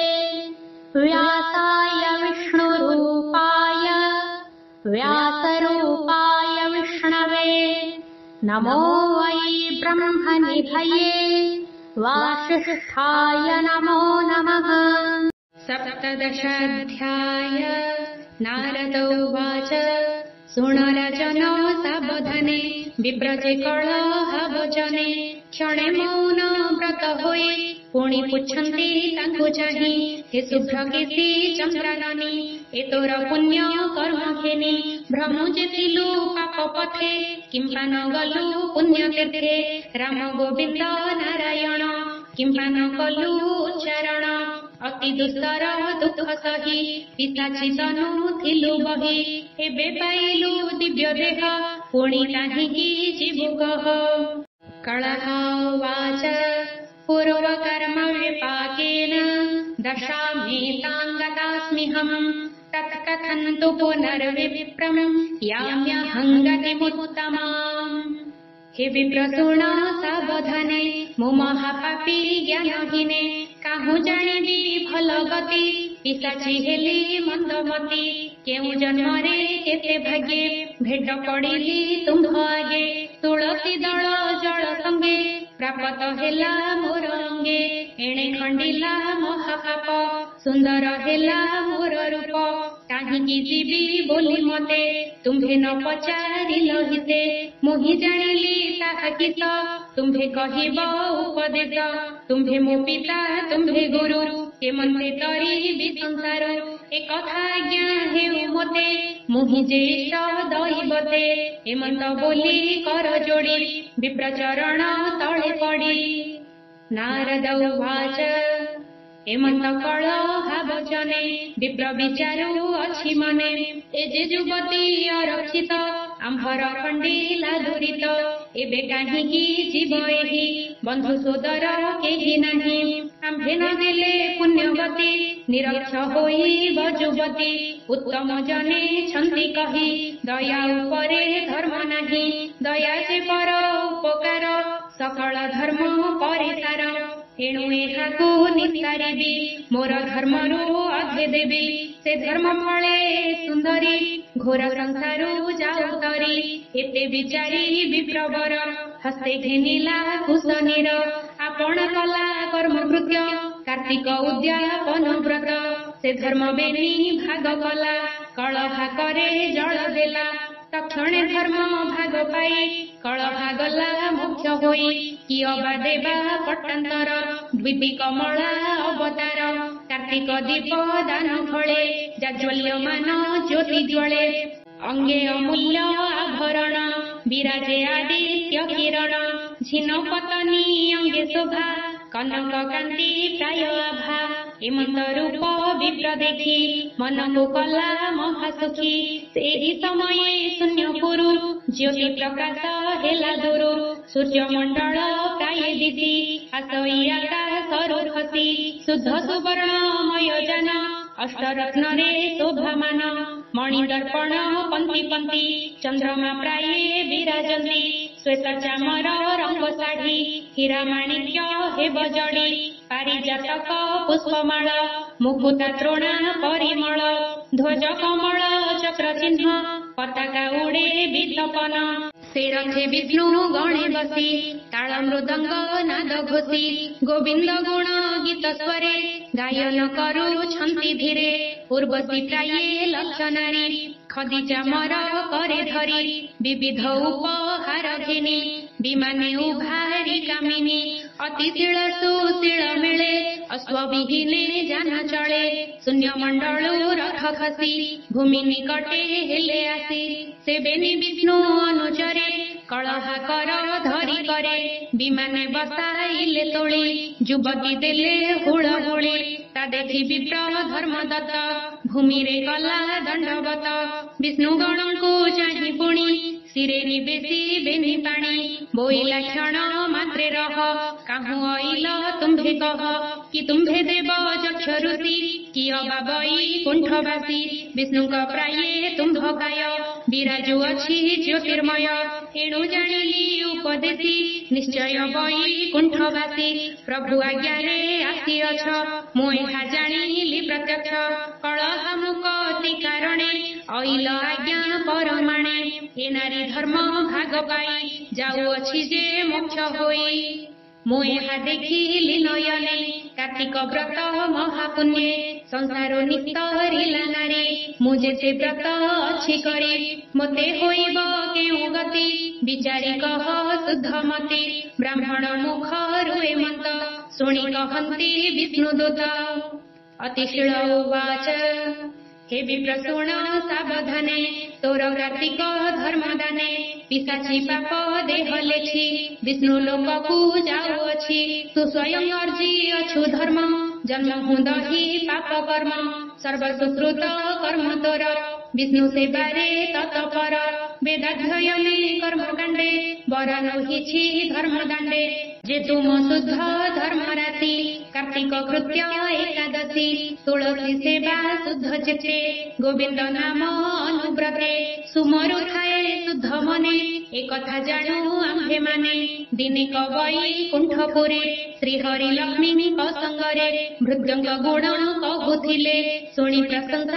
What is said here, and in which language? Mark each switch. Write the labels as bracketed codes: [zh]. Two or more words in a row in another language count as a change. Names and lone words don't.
[sa] व्यासाय विष्णुरूपाय व्यासरूपाय विष्णवे नमो वै ब्रह्मनिधये वासिष्ठाय नमो नमः। सप्तदशाध्याय। नारद उवाच [or] ସୁନରଜନୋ ସାବଧାନେ ବିବ୍ରଜେ କଳହ ବଚନେ କ୍ଷଣେ ମୌନ ବ୍ରତ ହୋଇ ପୁଣି ପୁଛନ୍ତି ତାଙ୍କୁ ଚାହି ହେ ଶୁଭ୍ରକେଶୀ ଚନ୍ଦ୍ରାନନୀ ଏ ତୋର ପୁଣ୍ୟ କର୍ମ ଘେନି ଭ୍ରମୁ ଯେଥିଲୁ ପାପ ପଥେ କିମ୍ପା ନ ଗଲୁ ପୁଣ୍ୟ ତୀର୍ଥେ ରାମ ଗୋବିନ୍ଦ ନାରାୟଣ କିମ୍ପା ନ କଲୁ ଉଚ୍ଚାରଣ ଅତି ଦୁସ୍ତର ଦୁଖ ସହି ପିତାଚୀ ତନୁ ଥିଲୁ ବହି ଏବେ ପାଇଲୁ ଦିବ୍ୟ ଦେହ ପୁଣି କାହିଁକି ଜୀବୁ କହ। [sa] कलह उवाच पूर्वकर्म विपाकेन दशामेताङ्गतास्म्यहम् तत्कथन्तु पुनर्विप्रम् याम्यहं गतिमुत्तमाम्। [or] ହେ ବିପ୍ରଶୁଣ ସାବଧାନେ ମୁ ମହାପାପୀ ଜ୍ଞାନହୀନେ କାହୁ ଜାଣିବି ଭଲ ଗତି ପିଶାଚୀ ହେଲି ମନ୍ଦମତୀ କେଉ ଜନ୍ମରେ କେତେ ଭାଗ୍ୟେ ଭେଟ ପଡ଼ିଲି ତୁମ୍ଭ ଆଗେ ତୁଳସୀ ଦଳ ଜଳ ସଙ୍ଗେ ପ୍ରାପ୍ତ ହେଲା ମୋର ଅଙ୍ଗେ ଏଣେ ଖଣ୍ଡିଲା ମହାପାପ ସୁନ୍ଦର ହେଲା ମୋର ରୂପ କାହିଁକି ଜୀବି ବୋଲି ମତେ ତୁମ୍ଭେ ନ ପଚାରିଲ ହିତେ ମୋହି ଜାଣିଲି ତାହା କିସ ତୁମ୍ଭେ କହିବ ଉପଦେଶ ତୁମ୍ଭେ ମୋ ପିତା ତୁମ୍ଭେ ଗୁରୁ କେମନ୍ତେ ତରି ସଂସାର ଏ କଥା ଜ୍ଞା ହେଉ ମତେ ମୋହି ଯେ ଇଷ୍ଟ ଦୈବତେ ଏମନ୍ତ ବୋଲି କର ଯୋଡ଼ି ବିପ୍ରଚରଣ ତଳେ ପଡ଼ି। ନାରଦ ଉବାଚ ଏମନ୍ତ କଳହ ବଚନେ ବିପ୍ର ବିଚାରୁ ଅଛି ମନେ ଏ ଯେ ଯୁବତୀ ଅରକ୍ଷିତ ଆମ୍ଭର ଖଣ୍ଡିଲା ଦୁରିତ ଏବେ କାହିଁକି ଜୀବ ଏହି ବନ୍ଧୁ ସୋଦର କେହି ନାହିଁ ଆମ୍ଭେ ନ ଦେଲେ ପୁଣ୍ୟବତୀ ନିରକ୍ଷ ହୋଇ ଯୁବତୀ ଉତ୍ତମ ଜନେ ଛନ୍ତି କହି ଦୟା ଉପରେ ଧର୍ମ ନାହିଁ ଦୟା ଯେ ପର ଉପକାର ସକଳ ଧର୍ମ ପରିସାର ଏଣୁ ଏହାକୁ ନିସ୍ତାରିବି ମୋର ଧର୍ମରୁ ଅଧେ ଦେବି ସେ ଧର୍ମ ଫଳେ ସୁନ୍ଦରୀ ଘୋର ସଂସାରୁ ଯାଉତରି ଏତେ ବିଚାରି ବିପ୍ରବର ହସ୍ତେ ଘେନିଲା କୁଶନୀର ଆପଣ କଲା କର୍ମ କୃତ୍ୟ କାର୍ତ୍ତିକ ଉଦ୍ୟାପନ ବ୍ରତ ସେ ଧର୍ମ ବେନି ଭାଗ କଲା କଳହା କରେ ଜଳ ଦେଲା ତକ୍ଷଣେ ଧର୍ମ ଭାଗ ପାଇ କଳହା ଗଲା ମୁଖ୍ୟ ହୋଇ କିଅ ବା ଦେବା ପଟ୍ଟାନ୍ତର ଦ୍ୱିତୀ କମଳା ଅବତାର କାର୍ତ୍ତିକ ଦୀପ ଦାନ ଫଳେ ଜାଜ୍ୱଲ୍ୟମାନ ଜ୍ୟୋତି ଜ୍ୱଳେ ଅଙ୍ଗେ ଅମୂଲ୍ୟ ଆଭରଣ ବିରାଜେ ଆଦିତ୍ୟ କିରଣ ଝିନ ପତନୀ ଅଙ୍ଗେ ଶୋଭା କନକ କାନ୍ତି ପ୍ରାୟ ଆଭା ଏମନ୍ତ ରୂପ ବିପ୍ର ଦେଖି ମନ କୋ କଲା ମହାସୁଖୀ ସେହି ସମୟ ଶୂନ୍ୟ ପୁରୁ ଜ୍ୟୋତି ପ୍ରକାଶ ହେଲା ଦୁରୁ ସୂର୍ଯ୍ୟ ମଣ୍ଡଳ ପ୍ରାୟ ଦିଶି ଆସଇ ଆକାଶରୁ ଖସି ଶୁଦ୍ଧ ସୁବର୍ଣ୍ଣମୟ ଯାନ ଅଷ୍ଟରତ୍ନ ରେ ଶୋଭାମାନ ମଣି ଦର୍ପଣ ପଙ୍କ୍ତି ପଙ୍କ୍ତି ଚନ୍ଦ୍ରମା ପ୍ରାୟ ବିରାଜନ୍ତି ଶ୍ୱେତ ଚାମର ରଙ୍ଗ ଶାଢ଼ୀ ହୀରା ମାଣିକ୍ୟ ହେ ବଜଡ଼ି ପାରିଜାତକ ପୁଷ୍ପମାଳ ମୁକୁତା ତ୍ରୋଣା ପରିମଳ ଧ୍ୱଜ କମଳ ଚକ୍ର ଚିହ୍ନ ପତାକା ଉଡ଼େ ବିତପନ ସେ ରଥେ ବିଷ୍ଣୁ ଗଣେ ବସି ତାଳ ମୃଦଙ୍ଗ ନାଦ ଘୋଷି ଗୋବିନ୍ଦ ଗୁଣ ଗୀତ ସ୍ୱରେ ଗାୟନ କରୁ ଛନ୍ତି ଧୀରେ ଉର୍ବଶୀ ପ୍ରାୟ ଲକ୍ଷ ନାରୀ ଖଦି ଚାମର କରେ ଧରି ବିବିଧ ଉପହାର ଘେନି ବିମାନେ ଉଭାରି କାମିନୀ ଅତିଶୀଳ ସୁଶୀଳ ମିଳେ ଅଶ୍ୱବିହୀନେ ଯାନ ଚଳେ ଶୂନ୍ୟ ମଣ୍ଡଳୁ ରଥ ଖସି ଭୂମି ନିକଟେ ହେଲେ ଆସି ସେବେନି ବିଷ୍ଣୁ ଅନୁଚରେ କଳହା କର ଧରି କରେ ବିମାନେ ବସାଇଲେ ତୋଳି ଯୁବତୀ ଦେଲେ ହୁଡ଼ହୁଡ଼ି ତା ଦେଖି ବିପ୍ର ଧର୍ମଦତ୍ତ ଭୂମି ରେ କଲା ଦଣ୍ଡବତ ବିଷ୍ଣୁ ଗଣଙ୍କୁ ଚାହି ପୁଣି ଶିରେ ନିବେଶି ବେନି ପାଣି ବୋଇଲା କ୍ଷଣ ମାତ୍ରେ ରହ କାହୁ ଅଇଲ ତୁମ୍ଭେ କହ କି ତୁମ୍ଭେ ଦେବ ଯକ୍ଷ ଋଷି କି ଅବା ବଇ କୁଣ୍ଠବାସୀ ବିଷ୍ଣୁକ ପ୍ରାୟେ ତୁମ୍ଭ କାୟ ବିରାଜୁ ଅଛି ଜ୍ୟୋତିର୍ମୟ ଏଣୁ ଜାଣିଲି ଉପଦେଶୀ ନିଶ୍ଚୟ ବଇ କୁଣ୍ଠବାସୀ ପ୍ରଭୁ ଆଜ୍ଞାରେ ଆସିଅଛ ମୁ ଏହା ଜାଣିଲି ପ୍ରତ୍ୟକ୍ଷ କଳହମୁକତି କାରଣେ ଅଇଲ ଆଜ୍ଞା ପରମାଣେ ଏ ନାରୀ ଧର୍ମ ଭାଗ ପାଇ ଯାଉଅଛି ଯେ ମୋକ୍ଷ ହୋଇ ମୁ ଏହା ଦେଖିଲି ନୟନେ କାର୍ତ୍ତିକ ବ୍ରତ ମହାପୁଣ୍ୟେ ସଂସାର ନିସ୍ତରିଲା ନାରୀ ମୁ ଯେତେ ବ୍ରତ ଅଛି କରି ମତେ ହୋଇବ କେଉ ଗତି ବିଚାରି କହ ଶୁଦ୍ଧ ମତି ବ୍ରାହ୍ମଣ ମୁଖ ରୁଏ ମତ ଶୁଣି କହନ୍ତି ବିଷ୍ଣୁଦୂତ ଅତିଶୀଳ ଉବାଚ ହେ ବିପ୍ରଶୁଣ ସାବଧାନେ ତୋର କାର୍ତ୍ତିକ ଧର୍ମଦାନେ ପିଶାଚୀ ପାପ ଦେହ ଲେଛି ବିଷ୍ଣୁ ଲୋକକୁ ଯାଉଅଛି ତୁ ସ୍ୱୟଂ ଅର୍ଜି ଅଛୁ ଧର୍ମ ଜନ୍ମ ହୁଁଦହି ପାପ କର୍ମ ସର୍ବ ସୁକୃତ କର୍ମ ତୋର ବିଷ୍ଣୁ ସେବାରେ ତତ୍ପର ବେଦାଧ୍ୟୟନେ କର୍ମକାଣ୍ଡେ ବର ନହିଛି ଧର୍ମଦାଣ୍ଡେ ଯେ ତୁମ ଶୁଦ୍ଧ ଧର୍ମ ରାଶି କାର୍ତ୍ତିକ କୃତ୍ୟ ଏକାଦଶୀ ତୁଳସୀ ସେବା ଶୁଦ୍ଧ ଚିତ୍ତେ ଗୋବିନ୍ଦ ନାମ ଅନୁବ୍ରତେ ସୁମରୁ ଥାଏ ଶୁଦ୍ଧ ମନେ ଏକ କଥା ଜାଣୁ ଆମ୍ଭେ ମାନେ ଦିନେ କବଇ କୁଣ୍ଠପୁରେ ଶ୍ରୀହରି ଲକ୍ଷ୍ମୀ ସଙ୍ଗରେ ଭୃତ୍ୟଙ୍ଗ ଗୁଣ କହୁଥିଲେ ଶୁଣି ପ୍ରଶଂସା